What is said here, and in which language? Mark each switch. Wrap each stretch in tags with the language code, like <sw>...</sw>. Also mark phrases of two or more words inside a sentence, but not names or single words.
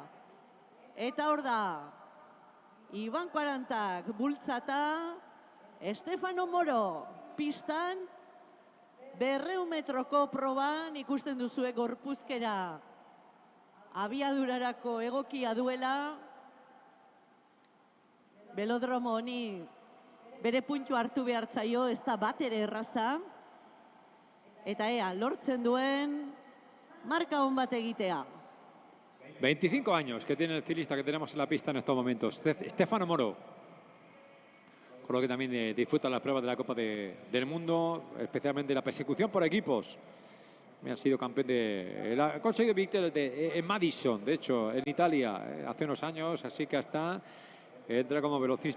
<eu>Eta hor da, Iban Karantak bultzata, Stefano Moro pistan, 200 metroko proban ikusten duzue gorpuzkera abiadurarako egokia duela. Belodromo honi bere puntu hartu behar zaio, ez da bat ere erraza. Eta lortzen duen marka hon bat egitea.</eu> <es>25 años que tiene el ciclista que tenemos en la pista en estos momentos, Stefano Moro. Con lo que también disfruta las pruebas de la Copa del Mundo, especialmente la persecución por equipos. Ha sido campeón ha conseguido victorias en Madison, de hecho, en Italia, hace unos años, así que hasta entra como velocista</es>